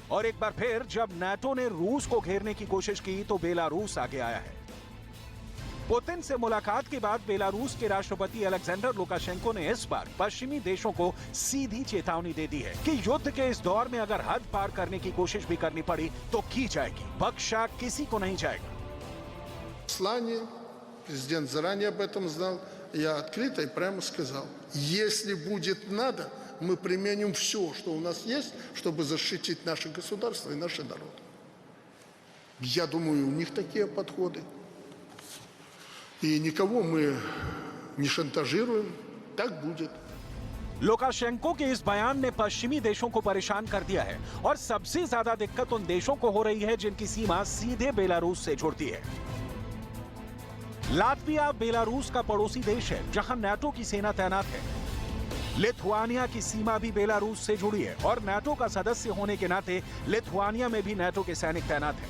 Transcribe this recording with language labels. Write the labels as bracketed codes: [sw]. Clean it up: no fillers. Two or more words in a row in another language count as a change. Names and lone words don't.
[hi] और एक बार फिर जब नाटो ने रूस को घेरने की कोशिश की तो बेलारूस आगे आया है। पुतिन से मुलाकात के बाद बेलारूस के राष्ट्रपति अलेक्जेंडर लुकाशेंको ने इस बार पश्चिमी देशों को सीधी चेतावनी दे दी है कि युद्ध के इस दौर में अगर हद पार करने की कोशिश भी करनी पड़ी तो की जाएगी, बख्शा किसी को नहीं जाएगा। [ru] Президент заранее об этом знал. Я открыто и прямо сказал, если будет надо, мы применим все, что у нас есть, чтобы защитить наше государство и наш народ. Я думаю, у них такие подходы. И никого мы не шантажируем. Так будет. [hi] लुकाशेंको के इस बयान ने पश्चिमी देशों को परेशान कर दिया है और सबसे ज्यादा दिक्कत उन देशों को हो रही है जिनकी सीमा सीधे बेलारूस से जुड़ती है। लातविया बेलारूस का पड़ोसी देश है, जहां नाटो की सेना तैनात है। लिथुआनिया की सीमा भी बेलारूस से जुड़ी है और नाटो का सदस्य होने के नाते लिथुआनिया में भी नाटो के सैनिक तैनात हैं।